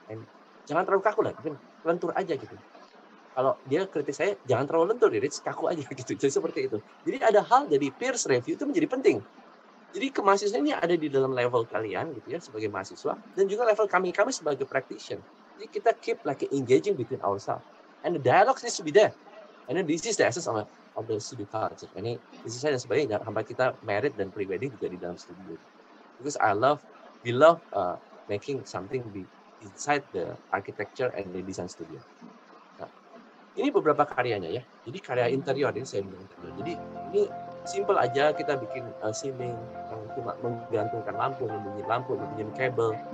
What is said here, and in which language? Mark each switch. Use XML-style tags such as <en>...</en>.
<id>And jangan terlalu kaku lah, mungkin lentur aja gitu. Kalau dia kritik saya, jangan terlalu lentur, Rich, kaku aja gitu. Jadi seperti itu. Jadi ada hal jadi peers review itu menjadi penting. Jadi mahasiswa ini ada di dalam level kalian gitu ya sebagai mahasiswa dan juga level kami sebagai practitioner. Jadi kita</id> <en>keep like engaging between ourselves. And the dialogue needs to be there. And then this is the essence of the studio culture.</en> <id>Ini saya dan sebagainya sampai kita merit dan pre-wedding juga di dalam studio.</id> <en>Because we love making something be inside the architecture and the design studio.</en> <id>Nah, ini beberapa karyanya ya. Jadi karya interior ini saya bilang interior. Jadi ini simple aja, kita bikin ceiling yang cuma menggantungkan lampu, membunyikan kabel.</id>